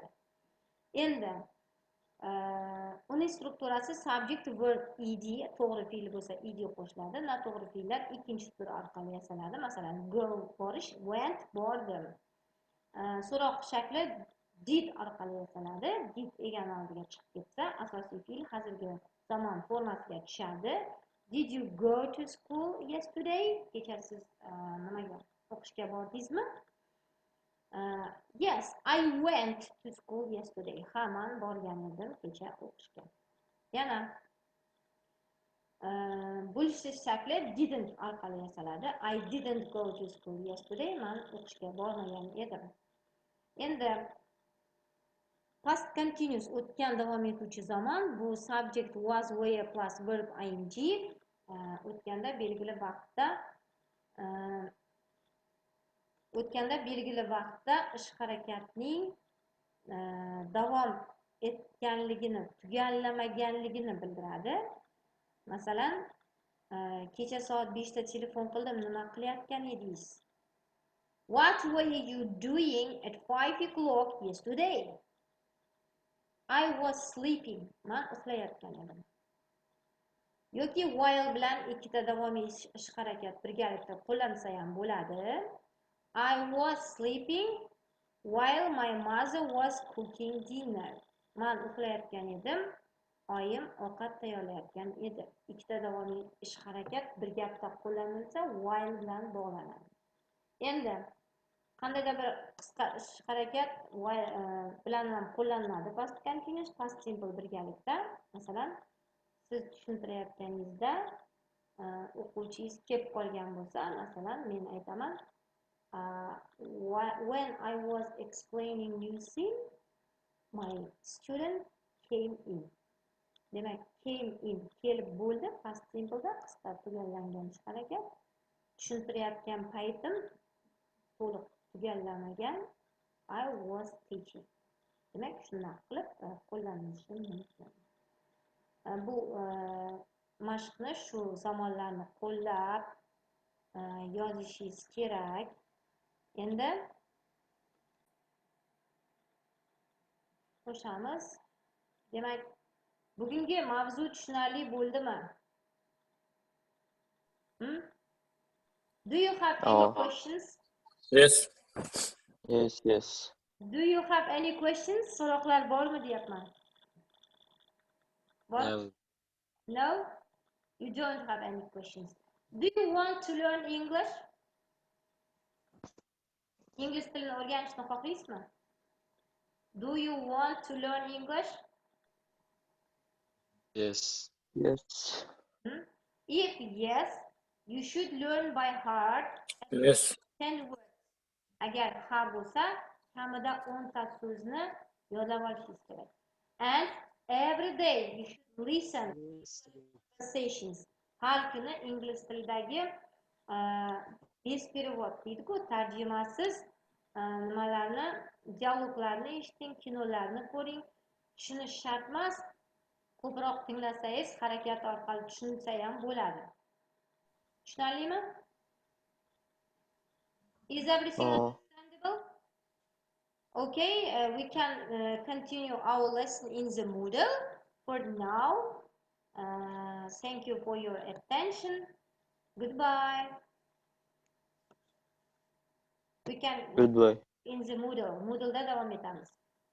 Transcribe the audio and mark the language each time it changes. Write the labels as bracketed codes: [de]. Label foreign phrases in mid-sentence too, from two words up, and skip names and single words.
[uz] Endi uning strukturasi [en] subject verb ed, [uz] to'g'ri fe'l bo'lsa ed qo'shiladi. Noto'g'ri fe'llar ikkinchi tur orqali yasaladi. Masalan, go borish, went bordim. So'roq shakli did orqali yasaladi. Did egani oldiga chiqib ketsa, asosiy fe'l hozirgi zamon formasiga tushadi. [en] Did you go to school yesterday? [uz] Kecha siz nimaga o'qishga bordingizmi? [en] Yes, I went to school yesterday. [uz] Ha, men borgan edim kecha o'qishga. Yana bo'lishish shakli didn't orqali yasaladi. [en] I didn't go to school yesterday. [uz] Men o'qishga bormagan edim. Endi [en] past continuous [uz] o'tgan davom etuvchi zamon bu [en] subject was, were plus verb ing. [uz] O'tganda belgili vaqtda ish harakatning davom etganligini, tugallamaganligini bildiradi. Masalan, kecha soat 5 da telefon qildim, nima qilayotgan edingiz? [en] What were you doing at 5 o'clock yesterday? I was sleeping. [uz] Men uxlayotgan edim. Yoki while bilan ikkita davomiy ish harakat birgalikda qo'llansa ham bo'ladi. [en] I was sleeping while my mother was cooking dinner. [uz] Men uxlayotgan edim, oyim ovqat tayyorlayotgan edi. Ikkita davomiy ish harakat birgalikda qo'llanilsa while bilan bog'lanadi. Endi qandaydir bir qisqa ish harakat bilan ham qo'llaniladi [en] past continuous, past simple [uz] birgalikda. Masalan, siz tushuntirayotganingizda o'quvchingiz kelib qolgan bo'lsa, masalan, men aytaman, [en] when I was explaining new scene, my student came in. [uz] Demak, [en] came in [uz] kelib bo'ldi, [en] past simple'da [uz] qisqa tugallangan ish harakat. Tushuntirayotgan paytim to'liq tugallamagan, [en] I was teaching. [uz] Demak, shunday qilib qo'llanilishi mumkin. Bu mashqni shu zamonlarni qo'llab yozishingiz kerak. Endi qo'shamiz. Demak, bugungi mavzu tushunarli bo'ldimi? [en] Do you have any questions? Yes. Yes. Do you have any questions? [uz] So'roqlar bormi deyapman. Bor? [en] No? You don't have any questions. Do you want to learn English? [uz] Ingliz tilini o'rganishni xohlaysizmi? [en] Do you want to learn English? Yes. If yes, you should learn by heart Yes. 10 words. [uz] Agar ha bo'lsa, kamida 10 ta so'zni yodlab olishingiz kerak. [en] And every day you should listen conversations. [uz] Har kuni ingliz tilidagi [ru] без перевод [uz] deydi-ku, tarjimasiz nimalarni, dialoglarni eshiting, kinolarni ko'ring. Tushunish shart emas. Ko'proq tinglasangiz, harakat orqali tushunsa ham bo'ladi. Tushunarlimi? [en] Is everything understandable? Okay, we can continue our lesson in the Moodle. For now, thank you for your attention. Goodbye. We can Goodbye. in the Moodle. [uz] Moodle'da davom etamiz.